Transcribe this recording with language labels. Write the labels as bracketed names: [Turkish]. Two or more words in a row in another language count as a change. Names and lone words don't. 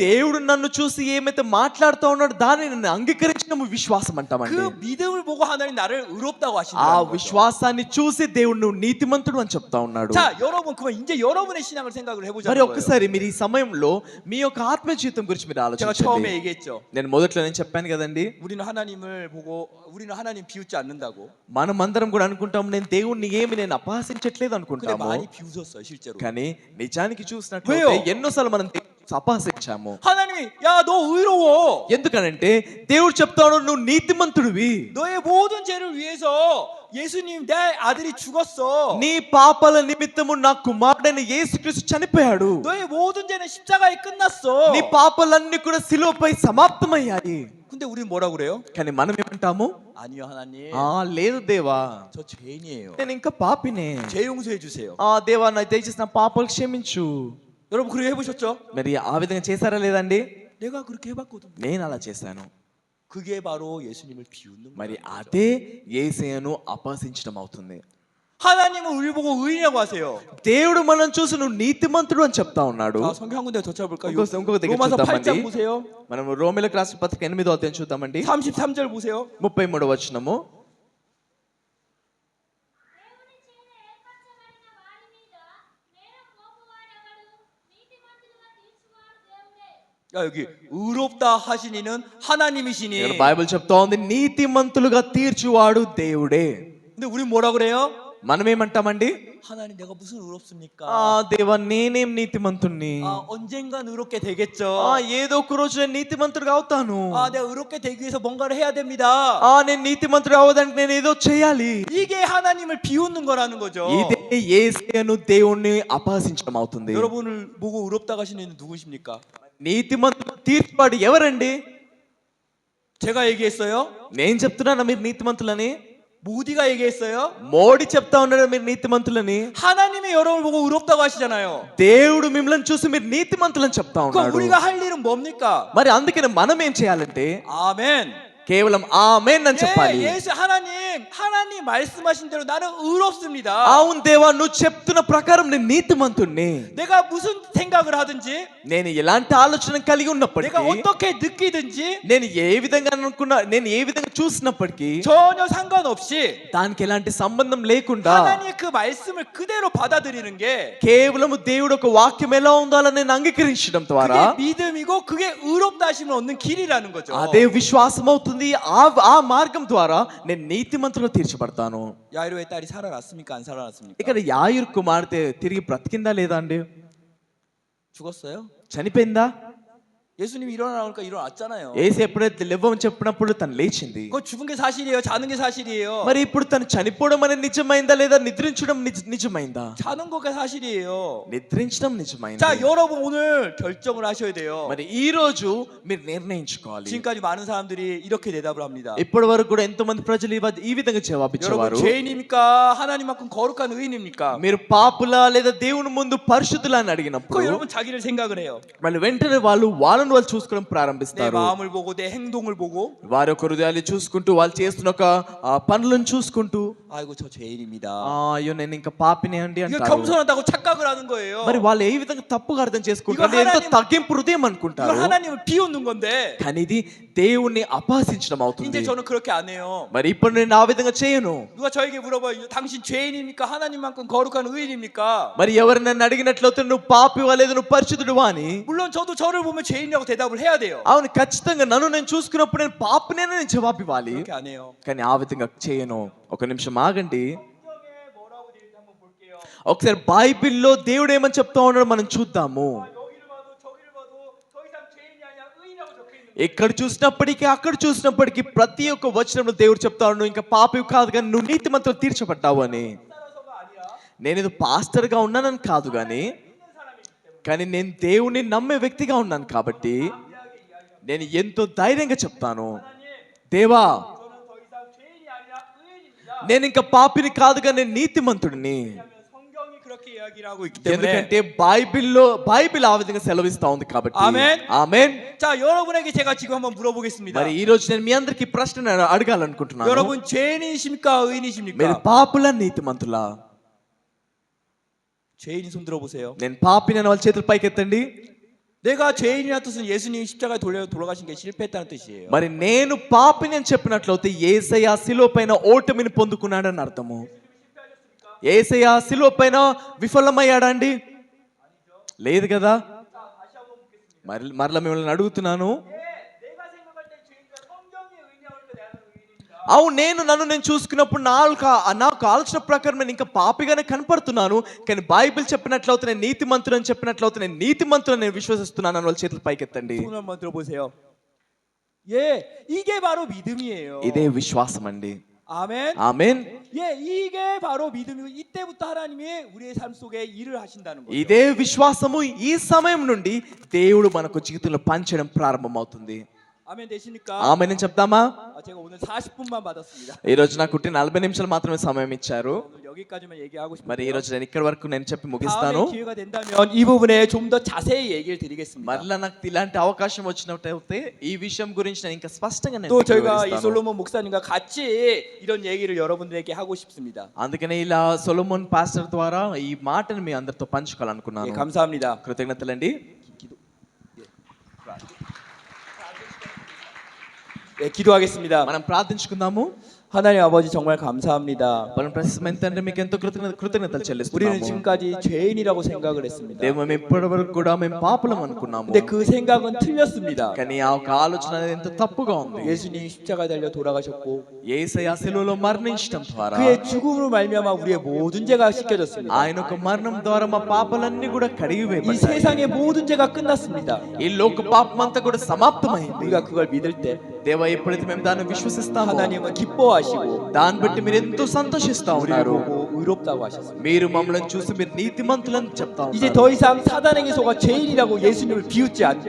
[Telugu] దేవుడు నన్ను చూసి ఏమైతే మాట్లాడుతూ ఉన్నాడో దాన్ని నేను అంగీకరించడం విశ్వాసం అంటామండి. [Korean] 그 믿음을 보고 하나님 나를 의롭다고 [Telugu] ఆ [Korean] 하신다는 거죠. [Telugu] విశ్వాసాన్ని చూసి దేవుడు నువ్వు నీతిమంతుడు అని చెప్తా ఉన్నాడు. [Korean] 자, 여러분 그럼 이제 여러분의 신앙을 생각을 [Telugu] మరి [Korean] 해보자는 거예요. [Telugu] ఒక్కసారి మీరు ఈ సమయంలో మీ యొక్క ఆత్మ జీవితం గురించి మీరు [Korean] 제가 [Telugu] ఆలోచించండి. [Korean] 처음에 얘기했죠. [Telugu] నేను మొదట్లో నేను చెప్పాను కదండి, [Korean] 우리는 하나님을 보고 우리는 하나님 비웃지 않는다고. [Telugu] మనం అందరం కూడా అనుకుంటాం నేను దేవుణ్ణి నేను అపహాసించట్లేదు [Korean] 근데 [Telugu] అనుకుంటాము, [Korean] 많이 비웃었어요 실제로. [Telugu] కానీ నిజానికి చూసినట్లయితే [Korean] 왜요? [Telugu] ఎన్నోసార్లు మనం దేవుణ్ణి అపహసించాము. [Korean] 하나님이 야 너 의로워. [Telugu] ఎందుకనంటే దేవుడు చెప్తాడు నువ్వు నీతిమంతుడివి, [Korean] 너의 모든 죄를 위해서 예수님 내 아들이 죽었어. [Telugu] నీ పాపాల నిమిత్తము నా కుమారుడైన యేసుక్రీస్తు చనిపోయాడు, [Korean] 너의 모든 죄는 십자가에 끝났어. [Telugu] నీ పాపాలన్నీ కూడా శిలువపై సమాప్తమయ్యాయి. [Korean] 근데 우리는 뭐라 그래요? [Telugu] కానీ మనం ఏమంటాము? [Korean] 아니요 하나님. [Telugu] లేదు దేవా, [Korean] 저 죄인이에요. [Telugu] నేను ఇంకా పాపినే. [Korean] 죄 용서해 주세요. [Telugu] దేవా నా దయచేసి నా పాపాలు క్షమించు. [Korean] 여러분 그렇게 해보셨죠? [Telugu] మరి ఆ విధంగా చేశారా లేదండి? [Korean] 내가 그렇게 해봤거든. [Telugu] నేను అలా చేశాను. [Korean] 그게 바로 예수님을 비웃는 [Telugu] మరి [Korean] 거예요. [Telugu] అదే యేసయ్యను అపహసించడం అవుతుంది. [Korean] 하나님은 우리 보고 의인이라고 하세요. [Telugu] దేవుడు మనం చూసి నువ్వు నీతిమంతుడు అని చెప్తా ఉన్నాడు. [Korean] 자, 성경 한 군데 더 찾아볼까요? [Telugu] ఇంకొక దగ్గర [Korean] 로마서 [Telugu] చూద్దామండి. [Korean] 8장 보세요. [Telugu] మనం రోమీయులకు రాసిన పత్రిక 8వ అధ్యాయం చూద్దామండి. [Korean] 33절 보세요. [Telugu] 33వ వచనము. [Korean] 야, 여기 의롭다 하신 이는 하나님이시니. [Telugu] ఇక్కడ బైబిల్ చెప్తా ఉంది నీతిమంతులుగా తీర్చువాడు దేవుడే. [Korean] 근데 우리 뭐라 그래요? [Telugu] మనం ఏమంటామండి? [Korean] 하나님 내가 무슨 의롭습니까? [Telugu] దేవా నేనేం నీతిమంతుణ్ణి? [Korean] 언젠간 의롭게 되겠죠. [Telugu] ఏదో ఒక రోజు నేను నీతిమంతుడిగా అవుతాను. [Korean] 내가 의롭게 되기 위해서 뭔가를 해야 됩니다. [Telugu] నేను నీతిమంతుడు అవ్వడానికి నేను ఏదో చేయాలి. [Korean] 이게 하나님을 비웃는 거라는 거죠. [Telugu] ఇదే యేసయ్యను దేవుణ్ణి అపహసించడం అవుతుంది. [Korean] 여러분을 보고 의롭다고 하시는 이는 누구십니까? [Telugu] నీతిమంతుడు తీర్చువాడు ఎవరండి? [Korean] 제가 얘기했어요? [Telugu] నేను చెప్తున్నానా మీరు నీతిమంతులని? [Korean] 모디가 얘기했어요? [Telugu] మోడీ చెప్తా ఉన్నాడు మీరు నీతిమంతులని? [Korean] 하나님이 여러분을 보고 의롭다고 하시잖아요. [Telugu] దేవుడు మిమ్మల్ని చూసి మీరు నీతిమంతులని చెప్తా [Korean] 그럼 [Telugu] ఉన్నాడు. [Korean] 우리가 할 일은 뭡니까? [Telugu] మరి అందుకని మనం ఏం చేయాలంటే [Korean] 아멘. [Telugu] కేవలం ఆమేన్ అని చెప్పాలి. [Korean] 예수 하나님 말씀하신 대로 나는 의롭습니다. [Telugu] అవును దేవా నువ్వు చెప్తున్న ప్రకారం నేను నీతిమంతుణ్ణి. [Korean] 내가 무슨 생각을 하든지, [Telugu] నేను ఎలాంటి ఆలోచన కలిగి [Korean] 내가 [Telugu] ఉన్నప్పటికీ, [Korean] 어떻게 느끼든지 [Telugu] నేను ఏ విధంగా అనుకున్నా, నేను ఏ విధంగా చూసినప్పటికీ [Korean] 전혀 상관없이 [Telugu] దానికి ఎలాంటి సంబంధం లేకుండా [Korean] 하나님의 그 말씀을 그대로 받아들이는 게 [Telugu] కేవలం దేవుడు ఒక వాక్యం ఎలా ఉందో అలా నేను అంగీకరించడం ద్వారా [Korean] 그게 믿음이고 그게 의롭다 하심을 얻는 길이라는 거죠. [Telugu] అదే విశ్వాసం అవుతుంది. ఆ మార్గం ద్వారా నేను నీతిమంతులు తీర్చబడతాను. [Korean] 야이로의 딸이 살아났습니까? 안 살아났습니까? [Telugu] ఇక్కడ యాయిరు కుమార్తె తిరిగి బ్రతికిందా లేదా అండి? [Korean] 죽었어요? [Telugu] చనిపోయిందా? [Korean] 예수님이 일어나니까 일어났잖아요. [Telugu] యేసు ఎప్పుడైతే లేవని చెప్పినప్పుడు తను లేచింది. [Korean] 그거 죽은 게 사실이에요? 자는 게 사실이에요? [Telugu] మరి ఇప్పుడు తను చనిపోవడం అనేది నిజమైందా లేదా నిద్రించడం నిజమైందా? [Korean] 자는 거가 사실이에요. [Telugu] నిద్రించడం నిజమైంది. [Korean] 자, 여러분 오늘 결정을 하셔야 돼요. [Telugu] మరి ఈ రోజు మీరు నిర్ణయించుకోవాలి. [Korean] 지금까지 많은 사람들이 이렇게 대답을 합니다. [Telugu] ఇప్పటి వరకు కూడా ఎంతో మంది ప్రజలు ఈ విధంగా జవాబిచ్చేవారు. [Korean] 여러분 죄인입니까? 하나님만큼 거룩한 의인입니까? [Telugu] మీరు పాపులా లేదా దేవుని ముందు పరిశుద్ధులా అని [Korean] 그 [Telugu] అడిగినప్పుడు [Korean] 여러분 자기를 생각을 해요. [Telugu] మళ్ళీ వెంటనే వాళ్ళని చూసుకోవడం [Korean] 내 [Telugu] ప్రారంభిస్తారు. [Korean] 마음을 보고 내 행동을 보고 [Telugu] వారి యొక్క హృదయాలు చూసుకుంటూ వాళ్ళు చేస్తున్న ఒక పనులను చూసుకుంటూ [Korean] 아이고 저 죄인입니다. [Telugu] అయ్యో నేను ఇంకా పాపినే అండి [Korean] 이거 [Telugu] అంటారు. [Korean] 겸손하다고 착각을 하는 거예요. [Telugu] మరి వాళ్ళు ఏ విధంగా తప్పుగా అర్థం చేసుకుంటారు? ఇగో ఎంతో [Korean] 하나님- [Telugu] తగ్గింపు హృదయం [Korean] 이거 [Telugu] అనుకుంటారు. [Korean] 하나님을 비웃는 건데 [Telugu] కానీ ఇది దేవుణ్ణి అపహసించడం అవుతుంది. [Korean] 이제 저는 그렇게 안 해요. [Telugu] మరి ఇప్పుడు నేను ఆ విధంగా చేయను. [Korean] 누가 저에게 물어봐요. 당신 죄인입니까? 하나님만큼 거룩한 의인입니까? [Telugu] మరి ఎవరు నన్ను అడిగినట్లయితే నువ్వు పాపివా లేదా నువ్వు పరిశుద్ధుడువా అని, [Korean] 물론 저도 저를 보면 죄인이라고 대답을 해야 돼요. [Telugu] అవును ఖచ్చితంగా నన్ను నేను చూసుకున్నప్పుడు నేను పాపినేనే నేను జవాబు ఇవ్వాలి. [Korean] 그렇게 안 해요. [Telugu] కానీ ఆ విధంగా చేయను. ఒక నిమిషం ఆగండి. [Korean] 성경에 뭐라고 되어 있는지 한번 볼게요. [Telugu] ఒకసారి బైబిల్లో దేవుడు ఏమని చెప్తా ఉన్నాడో మనం చూద్దాము. [Korean] 여기를 봐도 저기를 봐도 더 이상 죄인이 아니라 의인이라고 적혀 있는 [Telugu] ఎక్కడ చూసినప్పటికీ అక్కడ చూసినప్పటికీ ప్రతి ఒక్క వచనంలో దేవుడు చెప్తా ఉన్నాడు నువ్వు ఇంకా పాపివి కాదు కానీ నువ్వు నీతిమంతులు తీర్చబడ్డావు అని. [Korean] 따라서가 아니라 [Telugu] నేను ఇది పాస్టర్గా ఉన్నానని కాదు కానీ నేను దేవుని నమ్మే వ్యక్తిగా ఉన్నాను కాబట్టి నేను ఎంతో ధైర్యంగా చెప్తాను. దేవా [Korean] 저는 더 이상 죄인이 아니라 의인입니다. [Telugu] నేను ఇంకా పాపిని కాదు కానీ నేను నీతిమంతుడిని. [Korean] 성경이 그렇게 이야기를 하고 있기 때문에 [Telugu] ఎందుకంటే బైబిల్ ఆ విధంగా సెలవిస్తా ఉంది కాబట్టి ఆమేన్. ఆమేన్. [Korean] 자 여러분에게 제가 지금 한번 물어보겠습니다. [Telugu] మరి ఈ రోజు నేను మీ అందరికి ప్రశ్న అడగాలనుకుంటున్నాను. [Korean] 여러분 죄인이십니까 의인이십니까? [Telugu] మీరు పాపుల నీతిమంతులా? [Korean] 죄인인 손 들어보세요. [Telugu] నేను పాపిని అనే వాళ్ళ చేతులు పైకెత్తండి. [Korean] 내가 죄인이라는 뜻은 예수님이 십자가에 돌아가신 게 실패했다는 뜻이에요. [Telugu] మరి నేను పాపిని అని చెప్పినట్లయితే యేసయ్య శిలువ పైన ఓటమిని పొందుకున్నాడని అర్థము. యేసయ్య శిలువ పైన విఫలమయ్యాడా అండి? లేదు కదా. మరలా మిమ్మల్ని అడుగుతున్నాను, అవును నన్ను చూసుకున్నప్పుడు నాకు ఆలోచన ప్రకారం నేను ఇంకా పాపిగానే కనపడుతున్నాను, కానీ బైబిల్ చెప్పినట్లయితే నేను నీతిమంతుడు అని చెప్పినట్లయితే నేను నీతిమంతుడు నేను విశ్వసిస్తున్నాను అని వాళ్ళ చేతులు పైకెత్తండి. [Korean] 손 한번 들어보세요. 예, 이게 바로 믿음이에요. [Telugu] ఇదే విశ్వాసం అండి. [Korean] 아멘. [Telugu] ఆమేన్. [Korean] 예, 이게 바로 믿음이고 이때부터 하나님이 우리의 삶 속에 일을 하신다는 거죠. [Telugu] ఇదే విశ్వాసము ఈ సమయం నుండి దేవుడు మనకు జీవితంలో పంచడం ప్రారంభమవుతుంది. [Korean] 아멘 되십니까? [Telugu] ఆమేన్ అని చెప్తామా? [Korean] 제가 오늘 40분만 받았습니다. [Telugu] ఈ రోజు నాకు 40 నిమిషాలు మాత్రమే సమయం ఇచ్చారు. [Korean] 오늘 여기까지만 얘기하고 [Telugu] మరి ఈ [Korean] 싶어요. [Telugu] రోజు నేను ఇక్కడి వరకు నేను చెప్పి ముగిస్తాను. [Korean] 다음에 기회가 된다면 이 부분에 좀 더 자세히 얘기를 드리겠습니다. [Telugu] మరలా నాకు ఇలాంటి అవకాశం వచ్చినట్టయితే ఈ విషయం గురించి నేను ఇంకా స్పష్టంగా నేను [Korean] 또 저희가 이 [Telugu] వివరిస్తాను. [Korean] 솔로몬 목사님과 같이 이런 얘기를 여러분들에게 하고 싶습니다. [Telugu] అందుకనే ఇలా సొలొమోన్ పాస్టర్ ద్వారా ఈ మాటను మీ అందరితో [Korean] 예, [Telugu] పంచుకోవాలనుకున్నాను. [Korean] 감사합니다. [Telugu] కృతజ్ఞతలండి. [Korean] 네, 기도하겠습니다. [Telugu] మనం ప్రార్థించుకుందాము. [Korean] 하나님 아버지 정말 감사합니다. [Telugu] బలం ప్రశస్తమైన తండ్రి మీకు ఎంతో కృతజ్ఞతలు [Korean] 우리는 [Telugu] చెల్లిస్తున్నాము. [Korean] 지금까지 죄인이라고 생각을 했습니다. [Telugu] దేవ మేము ఇప్పటి వరకు కూడా మేము పాపులం అనుకున్నాము, [Korean] 근데 그 생각은 틀렸습니다. [Telugu] కానీ ఆ ఒక ఆలోచన అనేది ఎంతో తప్పుగా ఉంది. [Korean] 예수님 십자가에 달려 돌아가셨고 [Telugu] యేసయ్య శిలువలో మరణించడం ద్వారా [Korean] 그의 죽음으로 말미암아 우리의 모든 죄가 씻겨졌습니다. [Telugu] ఆయన ఒక మరణం ద్వారా మా పాపాలన్నీ కూడా [Korean] 이 [Telugu] కడిగివేయబడ్డాయి. [Korean] 세상의 모든 죄가 끝났습니다. [Telugu] ఈ లోక పాపం అంతా కూడా సమాప్తమైంది. [Korean] 우리가 그걸 믿을 때 [Telugu] దేవ ఎప్పుడైతే మేము దాన్ని విశ్వసిస్తామో [Korean] 하나님은 기뻐하시고 [Telugu] దాన్ని బట్టి మీరు ఎంతో సంతోషిస్తా [Korean] 우리를 [Telugu] ఉన్నారు. [Korean] 보고 의롭다고 하셨습니다. [Telugu] మీరు మమ్మల్ని చూసి మీరు నీతిమంతులని చెప్తా [Korean] 이제 [Telugu] ఉన్నారు. [Korean] 더 이상 사단에게 속아 죄인이라고 예수님을 비웃지 않고